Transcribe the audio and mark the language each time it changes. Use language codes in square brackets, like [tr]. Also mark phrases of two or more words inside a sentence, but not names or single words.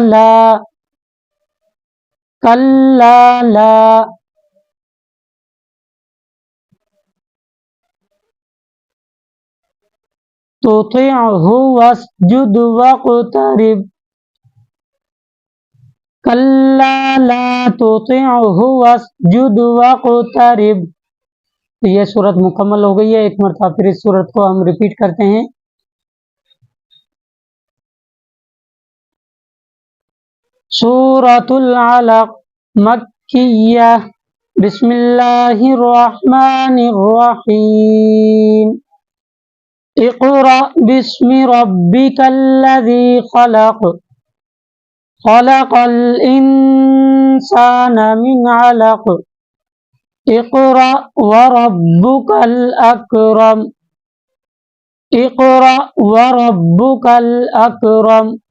[ar] لا تطعه واسجد واقترب كلا لا تطعه واسجد واقترب. [ur] تو یہ سورت مکمل ہو گئی ہے۔ ایک مرتبہ پھر اس سورت کو ہم ریپیٹ کرتے ہیں. [ar] سورة العلق مكية بسم الله الرحمن الرحيم اقرأ باسم ربك الذي خلق خلق الإنسان من علق اقرأ وربك الأكرم اقرأ وربك الأكرم